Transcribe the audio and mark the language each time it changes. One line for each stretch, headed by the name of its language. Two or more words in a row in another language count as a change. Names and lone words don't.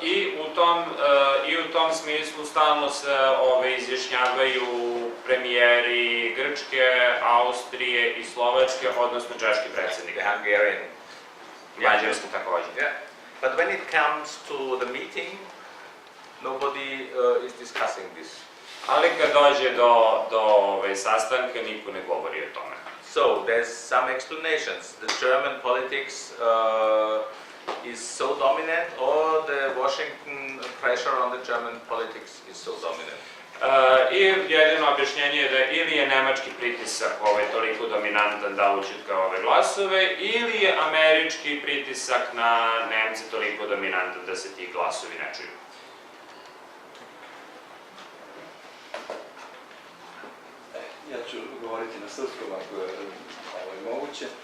Serbian: I u tom smislu stalno se izjašnjavaju premijeri Grčke, Austrije i Slovačke, odnosno češki predsjednik.
English: The Hungarian.
Serbian: Mađarski također.
English: Yeah. But when it comes to the meeting, nobody is discussing this.
Serbian: Ali kad dođe do sastanka, niko ne govori o tome.
English: So there's some explanations. The German politics is so dominant, or the Washington pressure on the German politics is so dominant.
Serbian: I jedino objašnjenje je da ili je nemački pritisak toliko dominantan da ućutka ove glasove, ili je američki pritisak na Nemce toliko dominantan da se ti glasovi ne čuju. Ja ću govoriti na srpskom ako je moguće.